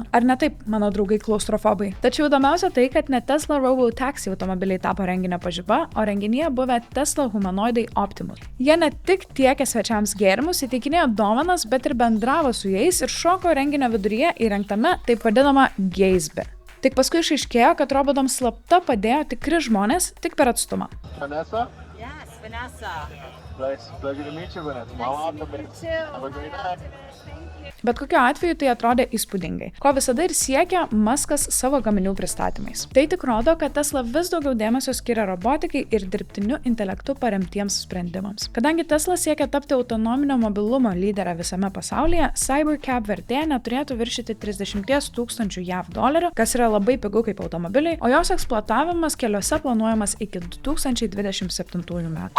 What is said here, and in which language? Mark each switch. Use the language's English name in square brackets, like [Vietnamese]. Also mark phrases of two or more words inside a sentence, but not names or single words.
[Lithuanian] Ar ne taip, mano draugai klaustrofobai? Tačiau įdomiausia tai, kad ne Tesla Robotaxi automobiliai tapo renginio pažiba, o renginyje buvę Tesla humanoidai Optimus. Jie ne tik tiekė svečiams gėrimus, įteikinėjo dovanas, bet ir bendravo su jais ir šoko renginio viduryje įrengtame taip vadinama geizbe. Tik paskui išaiškėjo, kad robotams slapta padėjo tikri žmonės tik per atstumą. [English] Vanessa? Yes, Vanessa. Pleasure to meet you, Vanessa. Have a great night. [Lithuanian] Bet kokiu atveju tai atrodė įspūdingai, ko visada ir siekia Muskas savo gaminių pristatymais. Tai tik rodo, kad Tesla vis daugiau dėmesio skiria robotikai ir dirbtiniu intelektu paremtiems sprendimams. Kadangi Tesla siekia tapti autonominio mobilumo lyderę visame pasaulyje, Cybercab vertė neturėtų viršyti 30 000 JAV dolerių, kas yra labai pigu kaip automobiliai, o jos eksploatavimas keliuose planuojamas iki 2027 metų.